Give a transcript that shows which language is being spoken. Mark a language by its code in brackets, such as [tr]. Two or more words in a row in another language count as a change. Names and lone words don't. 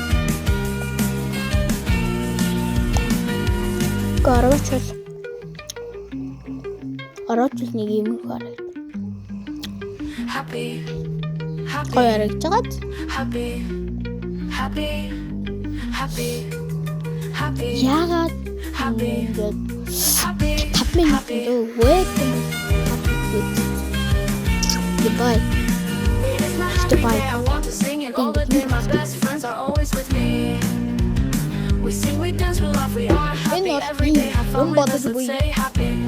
[mn] Орооч нэг юм хараад. Гоё харагдаж байгаад. Яагаад ингээд 5 минут wait. [en] Goodbye. I want to sing it all the day. My best friends are always with me. We sing, we dance, we laugh, we are happy every day. Have fun with us, let's say happy.